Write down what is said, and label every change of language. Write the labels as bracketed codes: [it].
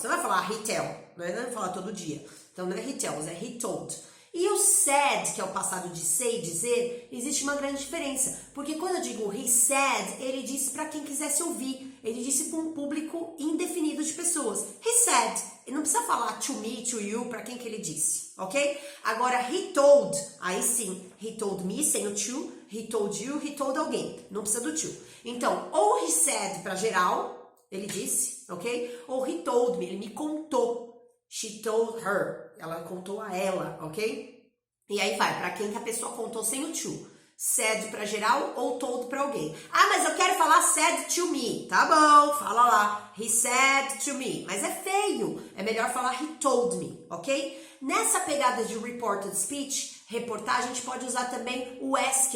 [pt] Você não vai falar [en] he tell, [pt] não vai falar todo dia. Então não é [en] he tells, [pt] é [en] he told. [pt] E o said, que é o passado de say, dizer, existe uma grande diferença. Porque quando eu digo [en] he said, [pt] ele disse para quem quisesse ouvir. Ele disse para um público indefinido de pessoas. [en] He said. [pt] Ele não precisa falar [en] to me, to you, [pt] para quem que ele disse, ok? Agora, he told, aí sim, [en] he told me, [pt] sem o to, [en] he told you, [pt] he told alguém. Não precisa do to. Então, ou [en] he said [pt] para geral, ele disse, ok? Ou [en] he told me, [pt] ele me contou. [en] She told her, [pt] ela contou a ela, ok? E aí vai, para quem que a pessoa contou sem o to. Said para geral ou told para alguém. Ah, mas eu quero falar [en] said to me. [pt] Tá bom, fala lá. [en] He said to me. [pt] Mas é feio. É melhor falar [en] he told me, [pt] ok? Nessa pegada de reported speech, reportar, a gente pode usar também o asked.